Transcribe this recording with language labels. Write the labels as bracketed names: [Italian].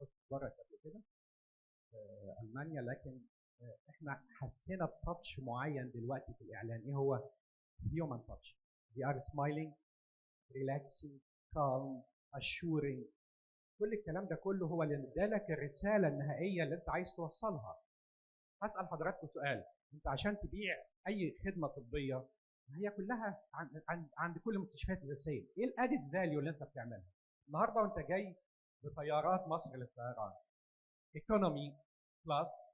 [Arabic] بره قبل كده في المانيا، لكن احنا حسينا بتاتش معين دلوقتي في الاعلان. ايه هو؟ هيومن تاتش. [English] They are smiling, relaxing, calm, assuring. [Arabic] كل الكلام ده كله هو اللي ادالك الرساله النهائيه اللي انت عايز توصلها. هسال حضراتكم سؤال، انت عشان تبيع اي خدمه طبيه هي كلها عند كل المستشفيات الاساسيه، ايه الادد فاليو اللي انت بتعملها؟ النهارده وانت جاي بطيارات مصر للطيران ايكونومي كلاس